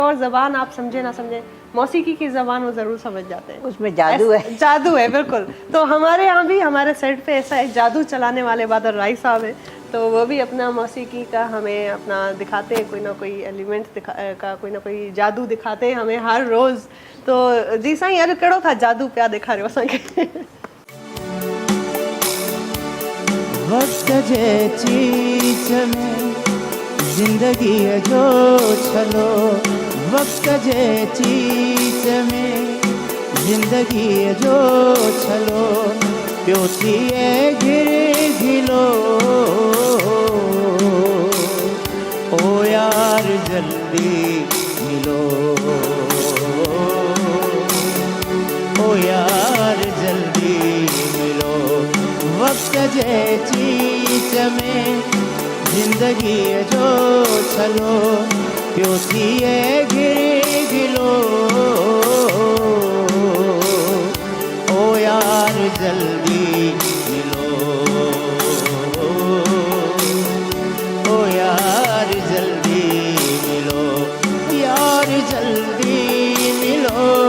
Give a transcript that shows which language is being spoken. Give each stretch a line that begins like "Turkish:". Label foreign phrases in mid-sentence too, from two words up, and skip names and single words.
Urdu: اور زبان آپ سمجھے نہ سمجھے، موسیقی کی زبان وہ ضرور سمجھ جاتے ہیں. اس میں جادو ہے. جادو ہے بالکل. تو ہمارے یہاں بھی ہمارے سیٹ پے ایسا ایک جادو چلانے والے بادل رائے صاحب ہے، تو وہ بھی اپنا موسیقی کا ہمیں اپنا دکھاتے ہیں، کوئی نہ کوئی ایلیمنٹ کا کوئی نہ کوئی جادو دکھاتے ہیں ہمیں ہر روز.
Sindhi: तो जी साईं अॼु कहिड़ो था जादू पिया ॾेखारियो असांखे? वक्त जे चीच में जिंदगी जो छलो, वक्त जे चीच में जिंदगी जो छलो, पियो थिए घिर घिलो। ओ यार जल्दी मिलो, ओ यार जल्दी मिलो। वक्त जे चीच में जिंदगी जो छलो, पियो थिए घिर घिलो। ओ यार जल्दी मिलो, ओ यार जल्दी मिलो, यार जल्दी मिलो।